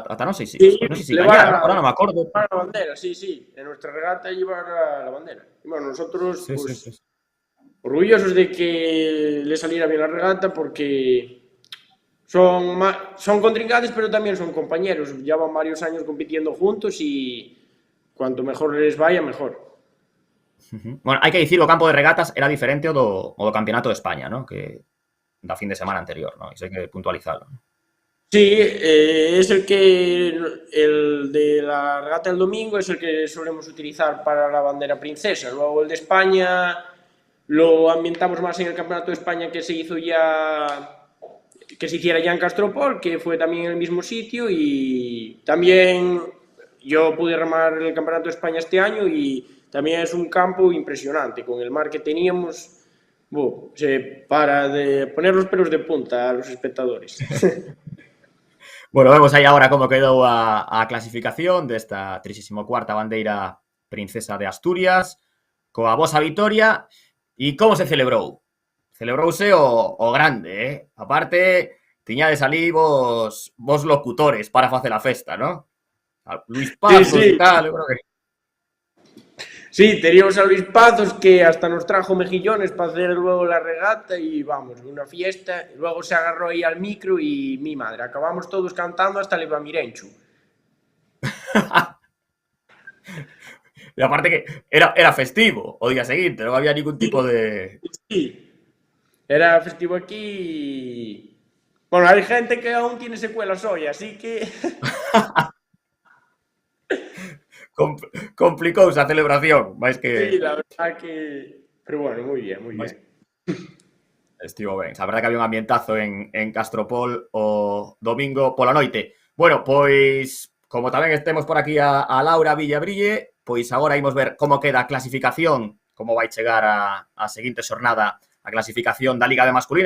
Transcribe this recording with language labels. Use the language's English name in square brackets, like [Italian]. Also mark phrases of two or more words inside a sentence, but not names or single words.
[Galician] Ata non sei se gañara, agora non me acordo. [Spanish] Para la bandera, sí, sí, en nuestra regata llevar la bandera. Y bueno, nosotros, sí, pues, sí. orgullosos de que le saliera bien la regata porque son contrincantes, pero también son compañeros. Llevan varios años compitiendo juntos y cuanto mejor les vaya, mejor. [Galician] Bueno, hai que dicir que o campo de regatas era diferente ao do Campeonato de España, ¿no? Que da fin de semana anterior, ¿no? Iso hai que puntualizarlo. [Spanish] Sí, es el de la regata del domingo es el que solemos utilizar para la bandera princesa. Luego el de España lo ambientamos más en el Campeonato de España que se hiciera ya en Castropol, que fue también en el mismo sitio, y también yo pude remar el Campeonato de España este año y también es un campo impresionante, con el mar que teníamos, para de poner los pelos de punta a los espectadores. [Galician] Bueno, vemos aí agora como quedou a clasificación desta 34ª bandeira Princesa de Asturias, coa vosa vitoria. E como se celebrou? Celebrouse o grande, Aparte, tiñades ali vos locutores para facer a festa, ¿no? Luis Pazos e tal, eu creo que... [Spanish] Sí, teníamos a Luis Pazos que hasta nos trajo mejillones para hacer luego la regata y vamos, una fiesta. Luego se agarró ahí al micro y mi madre, acabamos todos cantando hasta el Ibamirenchu. [Galician] E aparte que era festivo o día seguinte, non había ningún tipo de... [Spanish] Sí, era festivo aquí. Bueno, hay gente que aún tiene secuelas hoy, así que... [Galician] Complicouse a celebración, máis que... [Spanish] Sí, la verdad que... [Galician] Pero bueno, moi bien, moi bien. Estivo ben. A verdade que había un ambientazo en Castropol o domingo pola noite. Bueno, pois, como tamén estemos por aquí a Laura Villabrille, pois agora imos ver como queda a clasificación, como vai chegar a seguinte xornada a clasificación da Liga de Masculina.